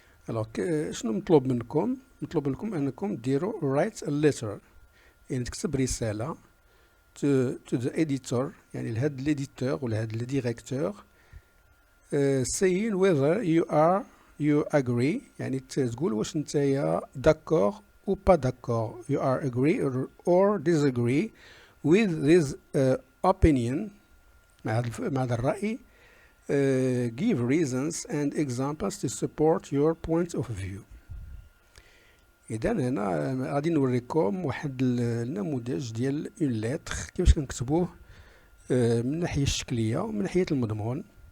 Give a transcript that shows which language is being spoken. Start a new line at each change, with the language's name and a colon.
Arabic: الوغ شنو مطلوب منكم؟ مطلوب منكم انكم ديروا
English: write a letter،
Arabic: يعني تكتب رساله
English: to the editor،
Arabic: يعني لهاد الاديتور ولا هاد الديريكتور،
English: saying whether you agree،
Arabic: يعني تقول واش نتايا داكور
French: ou pas d'accord،
English: you are agree or disagree with this opinion،
Arabic: مع هذا الرأي.
English: give reasons and examples to support your point of view.
Arabic: إذا هنا غادي نوريكم واحد النموذج ديال اون لتر كيفاش كنكتبوه من الناحية الشكلية ومن ناحية المضمون.